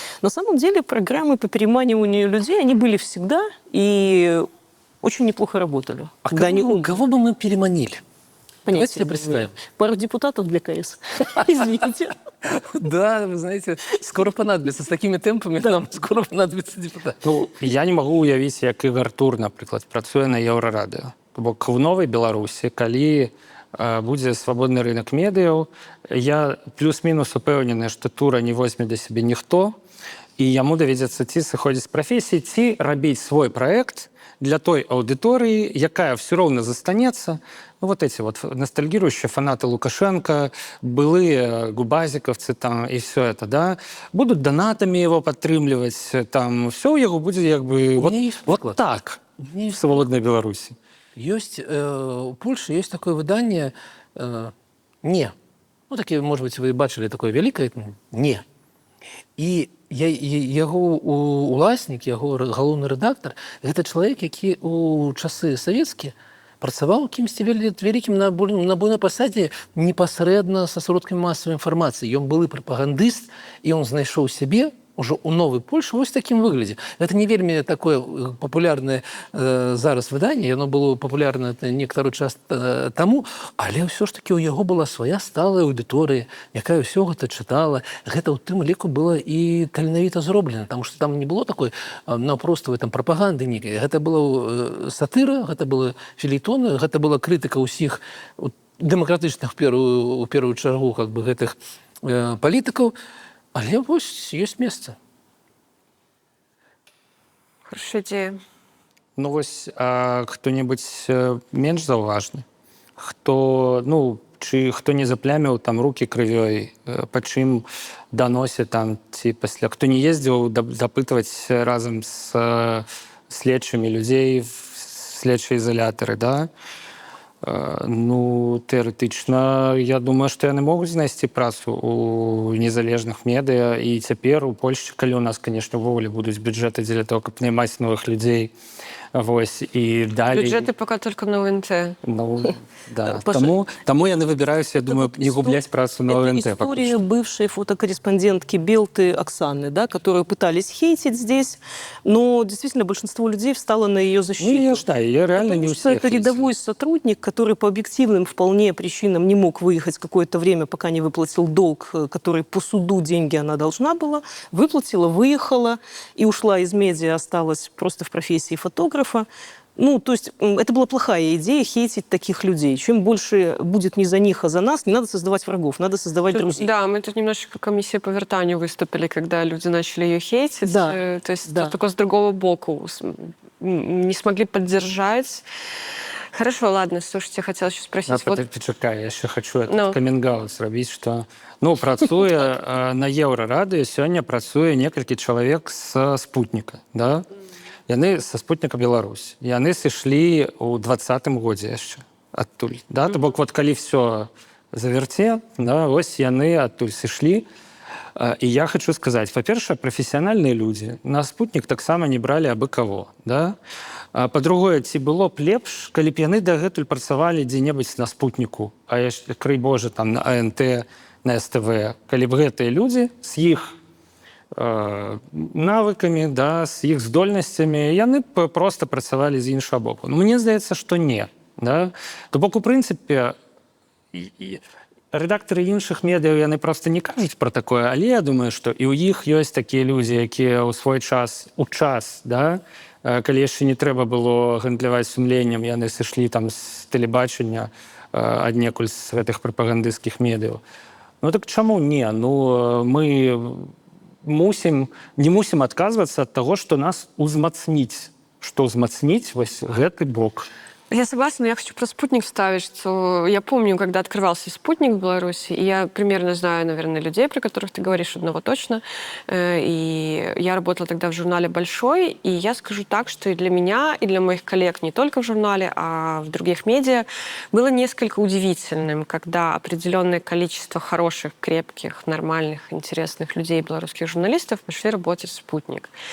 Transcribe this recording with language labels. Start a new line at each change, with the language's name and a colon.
Russian: На самом деле программы по переманиванию людей, они были всегда и очень неплохо работали. Да, Кого бы мы переманили? Давайте понятия себе не представим. имею. Пару депутатов для КС. Извините. Да, вы знаете, скоро понадобится. С такими темпами нам скоро понадобится депутат.
Belarusian: Ну, я не магу уявіць, як Ігар Тур, напрыклад, працуе на Еўрарадыё. То бок в новай Беларусі, калі будзе свабодны рынок медыяў, я плюс-мінус упэўнены, што Тура не возьме да сябе ніхто, і яму давядзецца ці сыходзіць з прафесіі, ці рабіць свой праект для той аудыторыі, якая все роўна застанецца.
Russian: Ну, вот эти вот ностальгирующие фанаты Лукашенко, былые губазиковцы там и все это, да, будут донатами его подтрымливать, там, все у него будет как бы вот так в свободной Беларуси. Есть у Польши есть такое выдание «Не». Ну, такие, может быть, вы бачили такое великое «Не».
Belarusian: І яго уласнік, яго галоўны рэдактар, гэта чалавек, які у часы савецкія працаваў кімсьці вялікім на буйной пасадзе непасрэдна са сродкамі масавай інфармацыі. Ён былы прапагандыст, і ён знайшоў сябе уже у новой Польши вось такім выглядзе.
Russian: Это не
Belarusian: вельмі такое папулярнае зараз выданне, яно было папулярна некаторы час таму, але ўсё ж таки у яго была свая сталая аўдыторыя, якая ўсё гэта чытала. Гэта ў тым ліку было і таленавіта зроблена, таму што там не было такой наўпроставай прапаганды нейкай. Гэта была сатыра, гэта было фелейтон, гэта была крытыка ўсіх дэмакратычных у першую чаргу гэтых палітыкаў. Але вось
Russian: есть место. Хорошая идея.
Belarusian: Ну вось кто-нибудь менш заўважны, хто, ці хто не запляміў там руки крывёй, па чым даносіць там, ці пасля, хто не ездзіў дапытваць разам з следчымі людзей в следчыя изолятары, да? Ну, тэарэтычна, я думаю, што яны могуць знайсці працу у незалежных медыа, і цяпер у Польшчы, калі у нас, канешне, увогуле будуць бюджэты дзеля того, каб наймаць новых людзей, вось, і далей...
Russian: Бюджеты пока только на ОНТ. Ну, да.
Belarusian: Таму яны выбіраюць, я думаю, не губляць працу на ОНТ.
Russian: Это история бывшей фотокорреспондентки Белты Оксаны, да, которую пытались хейтить здесь, но действительно большинство людей встало на ее защиту. Ну, я реально не у всех Это рядовой сотрудник, который по объективным вполне причинам не мог выехать какое-то время, пока не выплатил долг, который по суду деньги она должна была, выплатила, выехала и ушла из медиа, осталась просто в профессии фотографа. Ну, то есть это была плохая идея хейтить таких людей. Чем больше будет не за них, а за нас, не надо создавать врагов, надо создавать друзей. Да, мы тут немножечко комиссия по вертанию выступили, когда люди начали ее хейтить. Да. То есть Да. только с другого боку не смогли поддержать. Хорошо, ладно, слушайте, хотела еще спросить.
Belarusian: Почекай, я еще хочу камінг-аут зрабіць, што ну, працуе на Еўрарадыё, сёння працуе некалькі чалавек з спутніка, да? Яны са спутніка Беларусь. Яны сышлі ў 20-м годзе яшчэ адтуль. Да? То бок, вот калі все заверце, да, вось яны адтуль сышлі. І я хочу сказаць, па-першае, прафесіянальныя людзі на спутнік таксама не бралі абы каго. Да? Па-другое, ці было б лепш, калі б яны дагэтуль працавалі дзе-небудзь на спутніку, а яшчэ, крый Божа, там, на АНТ, на СТВ, калі б гэтыя людзі з іх навыкамі, да, з іх здольнасцямі, яны б проста працавалі з іншага боку. Ну, мне здаецца, што не. Да? То бок, у прынцыпе, рэдактары іншых медыяў, яны проста не кажуць пра такое, але я думаю, што і ў іх ёсць такія людзі, якія ў свой час, да, калі яшчэ не трэба было гандляваць сумленнем, яны сышлі там з тэлебачання аднекуль з гэтых прапагандысцкіх медыяў. Ну так чаму не? Ну, мы не мусім адказвацца ад таго, што нас узмацніць. Што узмацніць вось гэты бок.
Russian: Я согласна, но я хочу про спутник вставить, что я помню, когда открывался спутник в Беларуси, и я примерно знаю, наверное, людей, про которых ты говоришь, одного точно, и я работала тогда в журнале «Большой», и я скажу так, что и для меня, и для моих коллег не только в журнале, а в других медиа было несколько удивительным, когда определенное количество хороших, крепких, нормальных, интересных людей, белорусских журналистов, пошли работать в «Спутник».